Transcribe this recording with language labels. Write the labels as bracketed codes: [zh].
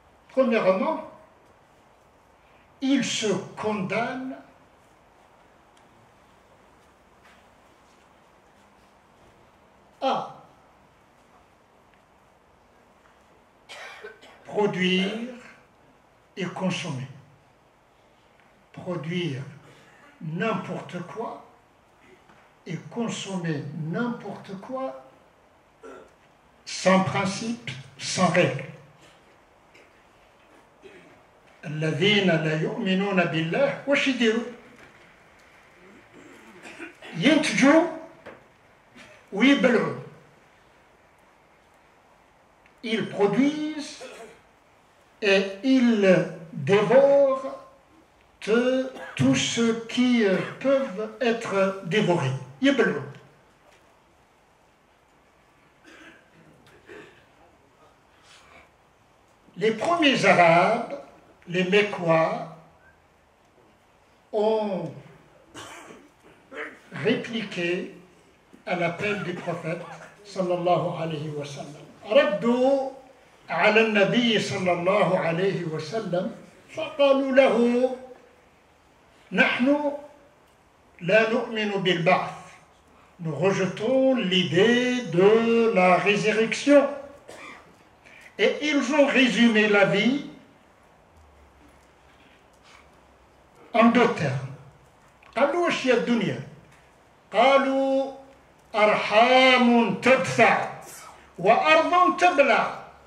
[fr] Premièrement, ils se condamnent à produire et consommer. Produire n'importe quoi et consommer n'importe quoi sans principe, sans règle. [ar] الذين لا يؤمنون بالله واش يديروا؟ ينتجوا ويبلعوا. [fr] Ils produisent et ils dévorent tout ce qui peuvent être dévorés. [ar] يبلعوا. [fr] Les premiers Arabes, les Mécois, ont répliqué à l'appel du prophète sallallahu alayhi wa sallam. [ar] ردوا على النبي صلى الله عليه وسلم فقالوا له نحن لا نؤمن بالبعث. [fr] Nous rejetons l'idée de la résurrection. Et ils ont résumé la vie en deux termes. [ar] قالوا وش هي الدنيا؟ قالوا أرحام تدفع وأرض تبلع.